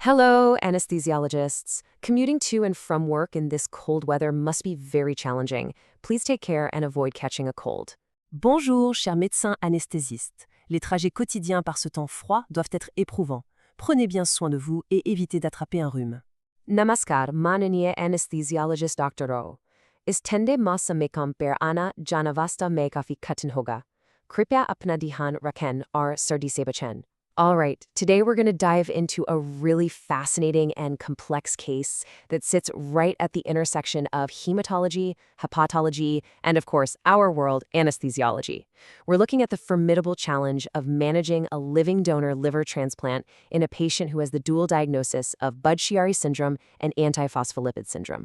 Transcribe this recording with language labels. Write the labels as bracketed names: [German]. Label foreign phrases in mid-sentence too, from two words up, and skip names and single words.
[English] Hello, anesthesiologists. Commuting to and from work in this cold weather must be very challenging. Please take care and avoid catching a cold. [French] Bonjour, chers médecins anesthésistes. Les trajets quotidiens par ce temps froid doivent être éprouvants. Prenez bien soin de vous et évitez d'attraper un rhume. [Hindi] Namaskar, माननीय anesthesiologist डॉक्टरों. इस ठंडे मौसम में काम पर आना जानवास्ता में काफी कठिन होगा. कृपया अपना ध्यान रखें और सर्दी से बचें. [English] All right, today we're going to dive into a really fascinating and complex case that sits right at the intersection of hematology, hepatology, and of course, our world, anesthesiology. We're looking at the formidable challenge of managing a living donor liver transplant in a patient who has the dual diagnosis of Budd-Chiari Syndrome and Antiphospholipid Syndrome.